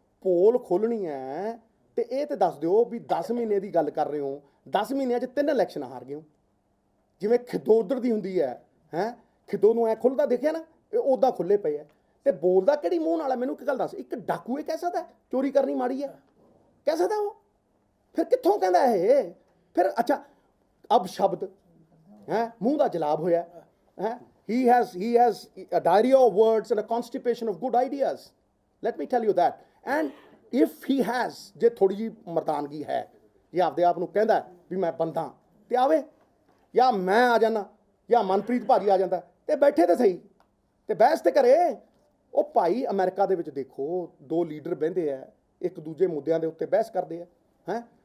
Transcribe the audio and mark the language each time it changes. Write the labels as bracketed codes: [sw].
[pa] ਪੋਲ ਖੋਲਣੀ ਹੈ ਤੇ ਇਹ ਤੇ ਦੱਸ ਦਿਓ ਵੀ 10 ਮਹੀਨੇ ਦੀ ਗੱਲ ਕਰ ਰਹੇ ਹੋ, 10 ਮਹੀਨਿਆਂ 'ਚ 3 ਇਲੈਕਸ਼ਨ ਹਾਰ ਗਏ ਹੋ। ਜਿਵੇਂ ਖਿੱਦੋ ਉਧਰ ਦੀ ਹੁੰਦੀ ਹੈ ਖਿੱਦੋ ਨੂੰ ਐ ਖੁੱਲਦਾ ਦੇਖਿਆ ਨਾ, ਇਹ ਉੱਦਾਂ ਖੁੱਲੇ ਪਏ ਹੈ। ਤੇ ਬੋਲਦਾ ਕਿਹੜੀ ਮੂੰਹ ਨਾਲ ਹੈ? ਮੈਨੂੰ ਇੱਕ ਗੱਲ ਦੱਸ, ਇੱਕ ਡਾਕੂ ਇਹ ਕਹਿ ਸਕਦਾ ਚੋਰੀ ਕਰਨੀ ਮਾੜੀ ਹੈ? ਕਹਿ ਸਕਦਾ ਉਹ? ਫਿਰ ਕਿੱਥੋਂ ਕਹਿੰਦਾ ਇਹ? ਫਿਰ ਅੱਛਾ ਅਬ ਸ਼ਬਦ ਮੂੰਹ ਦਾ ਜਲਾਬ ਹੋਇਆ [en] he has a diarrhea of words and a constipation of good ideas, let me tell you that. And if he has, [pa] ਜੇ ਥੋੜੀ ਜਿਹੀ ਮਰਦਾਨਗੀ ਹੈ, ਜੇ ਆਪਦੇ ਆਪ ਨੂੰ ਕਹਿੰਦਾ ਵੀ ਮੈਂ ਬੰਦਾ, ਤੇ ਆਵੇ, ਜਾਂ ਮੈਂ ਆ ਜਾਣਾ ਜਾਂ ਮਨਪ੍ਰੀਤ ਭਾਜੀ ਆ ਜਾਂਦਾ, ਤੇ ਬੈਠੇ ਤੇ ਸਹੀ ਤੇ ਬਹਿਸ ਤੇ ਕਰੇ। ਉਹ ਭਾਈ ਅਮਰੀਕਾ ਦੇ ਵਿੱਚ ਦੇਖੋ, 2 ਲੀਡਰ ਬਹਿੰਦੇ ਆ, ਇੱਕ ਦੂਜੇ ਮੁੱਦਿਆਂ ਦੇ ਉੱਤੇ ਬਹਿਸ ਕਰਦੇ ਆ।